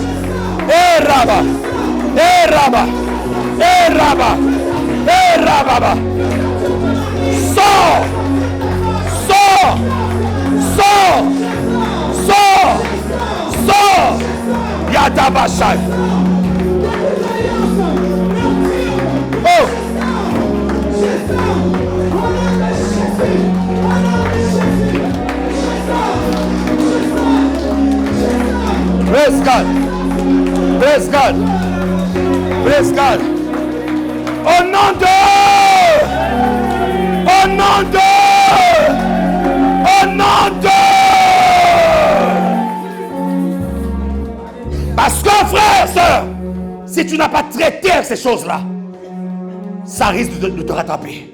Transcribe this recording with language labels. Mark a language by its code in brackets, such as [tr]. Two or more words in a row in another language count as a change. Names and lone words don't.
[en] Eraba. Eraba. Eraba. Erababa. Sors. Sors. Sors. Sors. Sors. Yadabasha. Oh. Praise God. Praise God. Praise God. [fr] Au nom de. Au nom de. Au nom de. Parce que frère, sœur, si tu n'as pas traité ces choses-là, ça risque de te rattraper.